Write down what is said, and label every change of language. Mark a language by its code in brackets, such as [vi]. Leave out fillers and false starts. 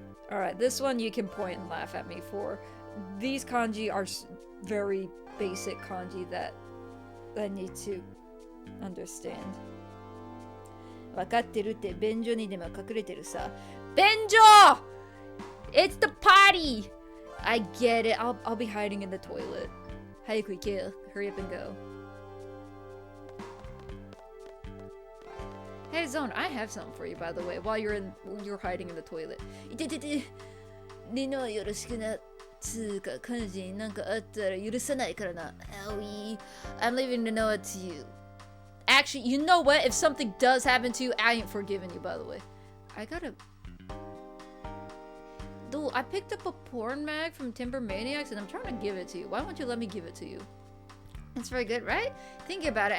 [en] Alright, this one you can point and laugh at me for. These kanji are very basic kanji that I need to understand. [ja] わかってるって便所にでも隠れてるさ。 [en] 便所!It's the potty! I get it. I'll be hiding in the toilet. [ja] 早く行けよ. [en] Hurry up and go. Hey Zone, I have something for you by the way, while you're hiding in the toilet. [ja] いててて。リノはよろしくな。つうか、彼女になんかあったら許さないからな。 [en] Owie. I'm leaving to know it to you. Actually, you know what? If something does happen to you, I ain't forgiving you, by the way. I gotta... Dude, I picked up a porn mag from Timber Maniacs and I'm trying to give it to you. Why won't you let me give it to you? That's very good, right? Think about it.